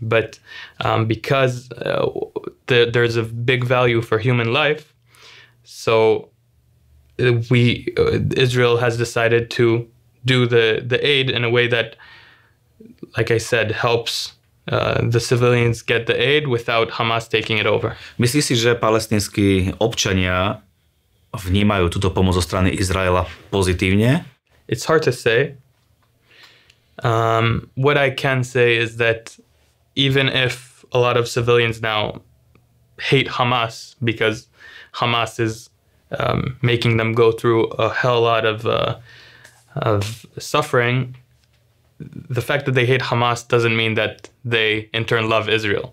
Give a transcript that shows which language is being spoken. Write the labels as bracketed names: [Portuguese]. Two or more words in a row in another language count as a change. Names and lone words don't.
[English] But because there's a big value for human life, so Israel has decided to do the aid in a way that, like I said, helps the civilians get the aid without Hamas taking it over. [Slovak] Myslíš si, že palestínsky občania vnímajú túto pomoc zo strany Izraela pozitívne? [English] It's hard to say. What I can say is that even if a lot of civilians now hate Hamas because Hamas is making them go through a hell lot of suffering, the fact that they hate Hamas doesn't mean that they in turn love Israel.